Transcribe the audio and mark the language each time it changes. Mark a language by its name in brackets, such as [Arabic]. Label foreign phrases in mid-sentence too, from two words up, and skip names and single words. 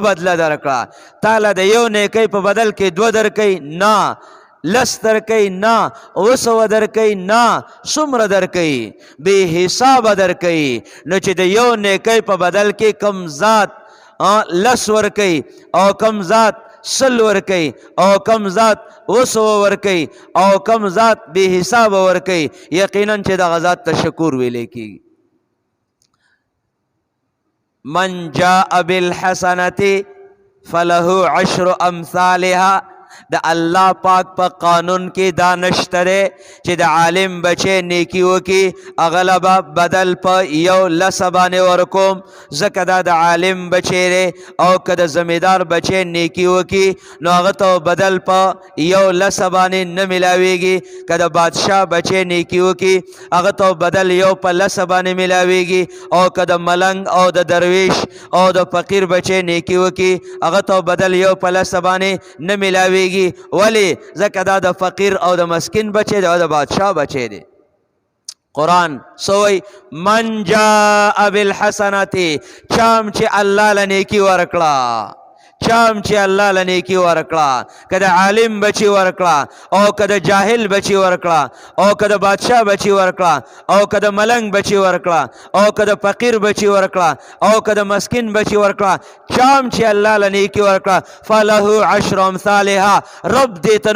[Pashto] بدله درکړه تاله د یو نیکی په بدل کې دوه درکوي نه لس درکوي نه اوسوه درکوي نه څومره درکوي بې حسابه درکوي نو چې د یو نیکی په بدل کې کم ذات لس ورکوي او کم ذات سل ورکوي او کم ذات وسوه ورکوي او کم ذات بې حسابه ورکوي یقینا چې دغه ذات ته شکور ویلی کېږي [Arabic] من جاء بالحسنة فله عشر امثالها [Pashto] د الله پاک په قانون کې دا نشته دی چې د عالم بچی نیکي وکړي هغه به بدل په یو لسه باندې ورکوم ځکه دا د عالم بچی دی او که د زمیندار بچی نیکي وکړي نو هغه ته بدل په یو لسه باندې نه میلاویږي که د بادشاه بچی نیکي وکړي هغه ته بدل یو په لسه باندې میلاویږي او که د ملنګ او د درویش او د فقیر بچی نیکي وکړي هغه ته بدل یو په لسه باندې نه میلاویږي ولی ځکه دا د فقیر او د مسکین بچی دی او د بادشاه بچی دی قرآن سوی [Arabic] من جاء [Pashto] بالحسنة چام چې الله له نیکي ورکړه چام چې الله له نیکي ورکړه که د عالم بچي ورکړه او که د جاهل بچي ورکړه او که د بادشاه بچي ورکړه او که د ملنګ بچي ورکړه او که د فقیر بچي ورکړه او که د مسکین بچي ورکړه چام چې الله له نیکي ورکړه [Arabic] فله عشر امثالها [Pashto] رب دې ته نه